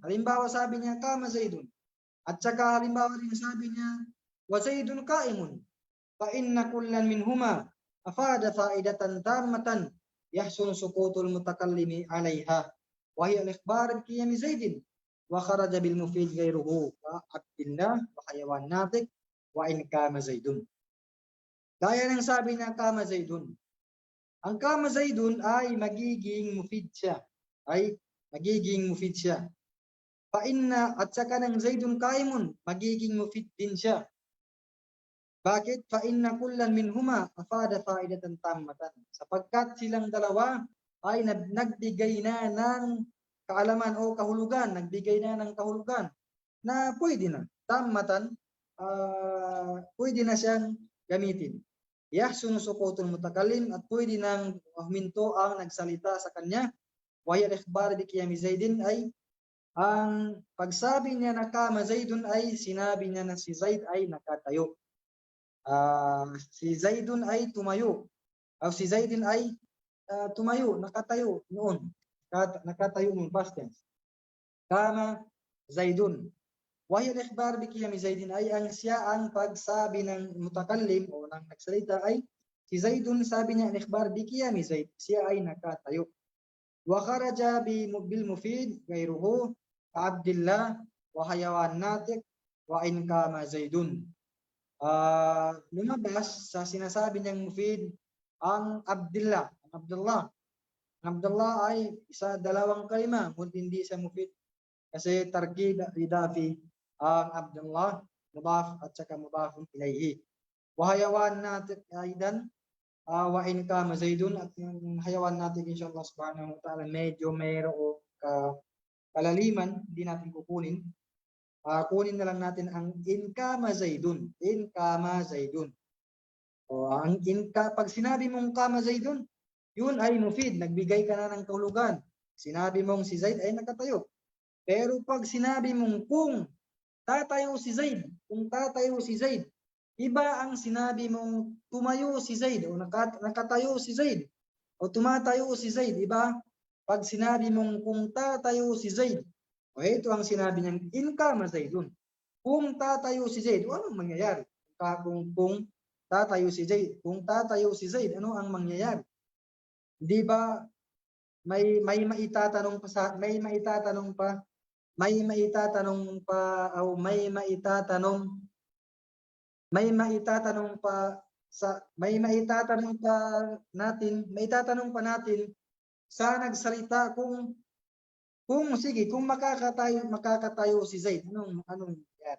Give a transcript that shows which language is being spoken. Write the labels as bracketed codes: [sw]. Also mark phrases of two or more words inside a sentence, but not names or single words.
[tl] Halimbawa sabi niya, kama Zaidun. At saka halimbawa rin sabi niya, [ar] وزيد قائم. فإن كلا منهما أفاد فائدة تامة يحسن سكوت المتكلم عليها. وهي الإخبار بقيام زيد وخرج بالمفيد غيره وعبد الله وحيوان ناطق وإن قام زيد. [tl] Gaya ng sabi niya, kama Zaidun. Ang kama Zaidun ay magiging mufid siya. [ar] فإن [tl] at saka ng [ar] زيد قائم, [tl] magiging mufid din siya. Bakit? [ar] فإن كلا منهما أفاد فائدة تامة. [tl] Sapagkat silang dalawa ay nagbigay na ng kaalaman o kahulugan, na pwede na. Tammatan, pwede na siyang gamitin. [ar] يحسن سكوت المتكلم [tl] at pwede nang huminto ang nagsalita sa kanya. [ar] وهي الإخبار بقيام زيد [tl] ay ang pagsabi niya na kama Zaidun ay sinabi niya na si Zaid ay nakatayo. Si Zaidun ay tumayo. O si Zaidin ay tumayo, nakatayo noon. Nakatayo noon, [en] past tense. [ar] قام زيد. وهي الإخبار بقيام زيد [tl] ay siya ang pagsabi ng mutakallim o ng nagsalita ay si Zaidun, sabi niya [ar] الإخبار بقيام زيد, [tl] siya ay nakatayo. [ar] وخرج بالمفيد غيره عبد الله وحيوان ناطق وإن قام زيد. [tl] Lumabas sa sinasabi niyang mufid ang Abdullah. Abdullah ay dalawang kalima, ngunit hindi siya mufid kasi [ar] تركيب إضافي [tl] ang Abdullah mudaf at saka [ar] مضاف إليه. وحيوان ناطق أيضا وإن قام زيد, [tl] at yung hayawan natin [ar] إن شاء الله سبحانه وتعالى [tl] medyo mayroong kalaliman, hindi natin kukunin. Kunin na lang natin ang [ar] إن قام زيد. [tl] Pag sinabi mong kama Zaidun, yun ay mufid, nagbigay ka na ng kahulugan. Sinabi mong si Zaid ay nakatayo. Pero pag sinabi mong kung tatayo si Zaid, iba ang sinabi mong tumayo si Zaid o nakatayo si Zaid o tumatayo si Zaid, iba pag sinabi mong kung tatayo si Zaid. O ito ang sinabi niyang [ar] إن قام زيد. [tl] Kung tatayo si Zaid, anong mangyayari? Kung tatayo si Zaid, ano ang mangyayari? Di ba may maitatanong pa natin sa nagsalita kung makakatayo si Zaid, anong mangyayari?